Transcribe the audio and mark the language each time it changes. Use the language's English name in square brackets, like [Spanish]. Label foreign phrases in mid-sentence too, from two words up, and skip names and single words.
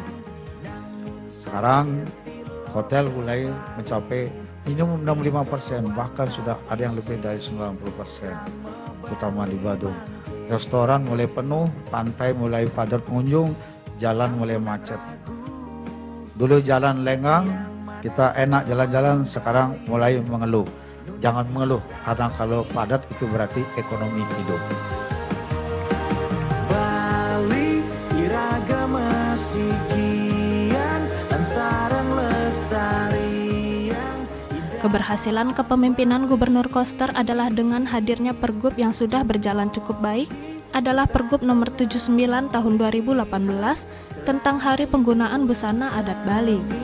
[Indonesian] Sekarang hotel mulai mencapai minimum 65%, bahkan sudah ada yang lebih dari 90%, terutama di Badung. Restoran mulai penuh, pantai mulai padat pengunjung, jalan mulai macet. Dulu jalan lenggang, kita enak jalan-jalan, sekarang mulai mengeluh. Jangan mengeluh, karena kalau padat itu berarti ekonomi hidup. [Balinese] Bali, iragama sikian, dan sarang lestarian. [Indonesian] Keberhasilan kepemimpinan Gubernur Koster adalah dengan hadirnya Pergub yang sudah berjalan cukup baik, adalah Pergub nomor 79 tahun 2018 tentang Hari Penggunaan Busana Adat Bali.